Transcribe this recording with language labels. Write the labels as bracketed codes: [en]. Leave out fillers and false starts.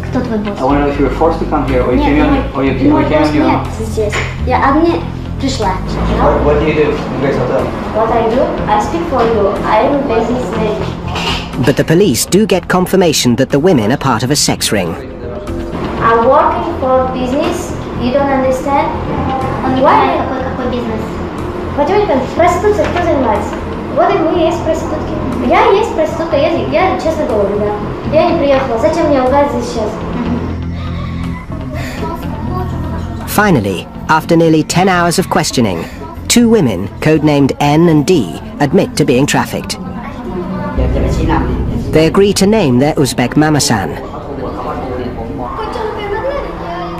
[en] I want to know if you were forced to come here, or you came on your own. What do you do in Grace Hotel? What I do? I speak for you. I am a businessman. But the police do get confirmation that the women are part of a sex ring. I'm working for business. You don't understand? Why? [ru] Какой бизнес? Потихоньку, проституция, кто занимается? Вот и мы есть проститутки. Я есть проститутка, я честно говорю, да. Я не приехала. Зачем мне лгать здесь сейчас? [en] Finally, after nearly 10 hours of questioning, 2 women, codenamed N and D, admit to being trafficked. They agree to name their Uzbek mamasan.